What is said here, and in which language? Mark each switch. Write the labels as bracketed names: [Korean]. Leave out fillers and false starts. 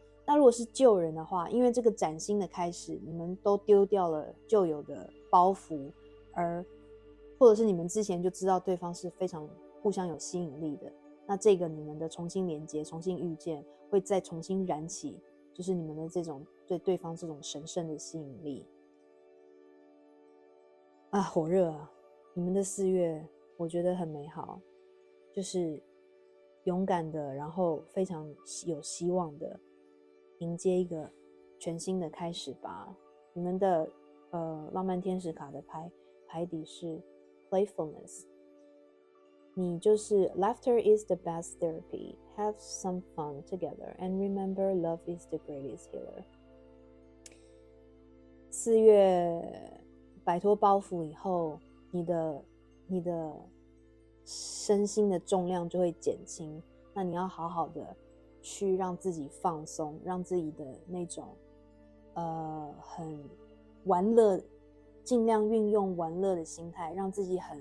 [Chinese] 那如果是旧人的话，因为这个崭新的开始，你们都丢掉了旧有的包袱，或者是你们之前就知道对方是非常互相有吸引力的，那这个你们的重新连接、重新遇见，会再重新燃起，就是你们的这种对对方这种神圣的吸引力啊，火热啊！你们的4月我觉得很美好，就是勇敢的，然后非常有希望的迎接一个全新的开始吧。你们的浪漫天使卡的牌底是 [English] playfulness， [Chinese] 你就是 [English] laughter is the best therapy, have some fun together and remember love is the greatest healer。 [Chinese] 4月摆脱包袱以后，你的身心的重量就会减轻，那你要好好的去让自己放松，让自己的那种很玩乐，尽量运用玩乐的心态，让自己